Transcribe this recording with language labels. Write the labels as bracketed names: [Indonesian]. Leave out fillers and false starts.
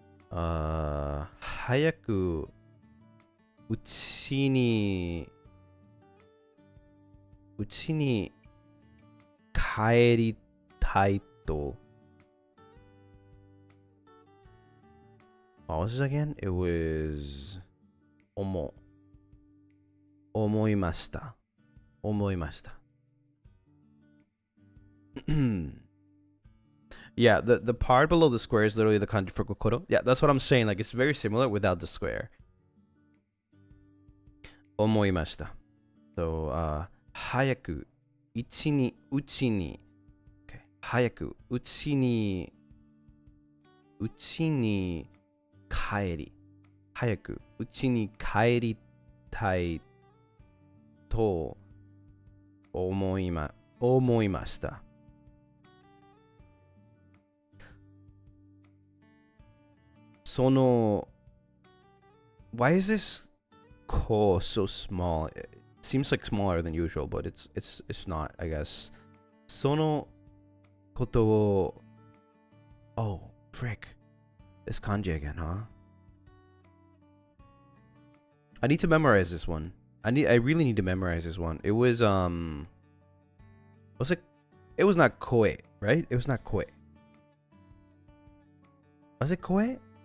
[Japanese] 早くうちに帰りたいと. [English] What was this again? It was 思う. [Japanese] 思いました。思いました。 [English] Yeah, the part below the square is literally the kanji for kokoro. Yeah, that's what I'm saying. Like, it's very similar without the square. [Japanese] 思いました。 So, 早く、うちに、okay. 早く、うちに帰り。早く、うちに帰りたいと思いました。その [English] Why is this ko so small? It seems like smaller than usual, but it's not, I guess. [Japanese] そのことを [English] Oh, frick. This kanji again, huh? I need to memorize this one. I really need to memorize this one. It was it was not koe, right? It was not koe. Was it koe?